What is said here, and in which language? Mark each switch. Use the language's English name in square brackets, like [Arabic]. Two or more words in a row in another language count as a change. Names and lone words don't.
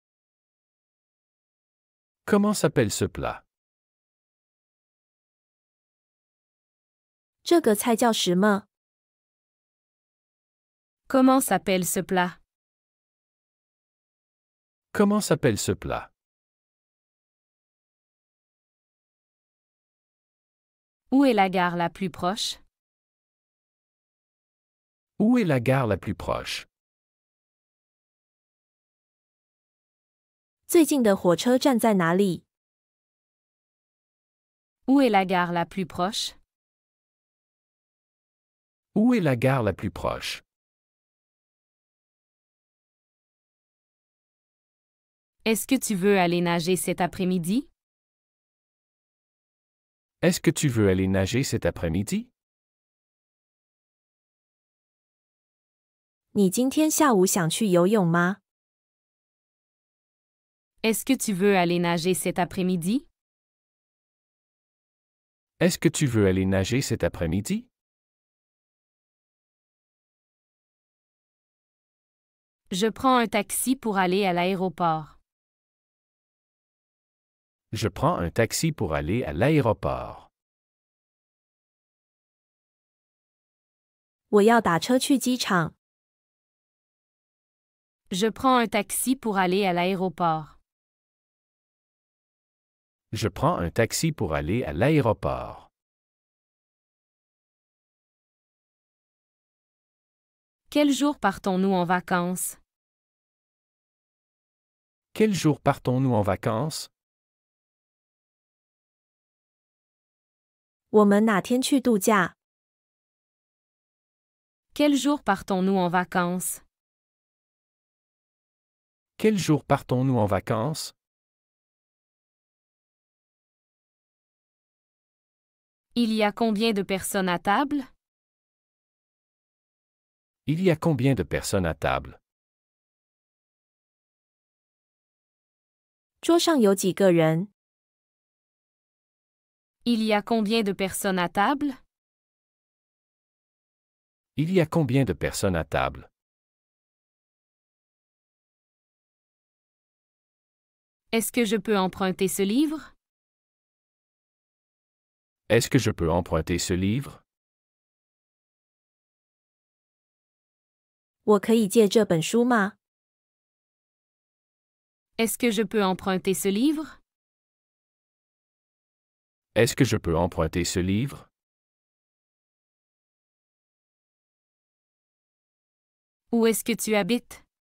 [French] Comment s'appelle ce plat? [Chinese] 这个菜叫什么？ [French] Comment s'appelle ce plat? Comment s'appelle ce plat? Où est la gare la plus proche? Où est la gare la plus proche? [Chinese] 最近的火车站在哪里？ [French] Où est la gare la plus proche? Où est la gare la plus proche? Est-ce que tu veux aller nager cet après-midi? Est-ce que tu veux aller nager cet après-midi? [Chinese] 你今天下午想去游泳吗？ [French] Est-ce que tu veux aller nager cet après-midi? Est-ce que tu veux aller nager cet après-midi? Je prends un taxi pour aller à l'aéroport. Je prends un taxi pour aller à l'aéroport. [Chinese] 我要打车去机场。 [French] Je prends un taxi pour aller à l'aéroport. Je prends un taxi pour aller à l'aéroport. Quel jour partons-nous en vacances? Quel jour partons-nous en vacances? [Chinese] 我们哪天去度假？ [French] Quel jour partons-nous en vacances? Quel jour partons-nous en vacances? Il y a combien de personnes à table? Il y a combien de personnes à table? [Chinese] 桌上有几个人？ [French] Il y a combien de personnes à table? Il y a combien de personnes à table? Est-ce que je peux emprunter ce livre? Est-ce que je peux emprunter ce livre? [Chinese] 我可以借这本书吗？ [French] Est-ce que je peux emprunter ce livre? Est-ce que je peux emprunter ce livre? Où est-ce que tu habites?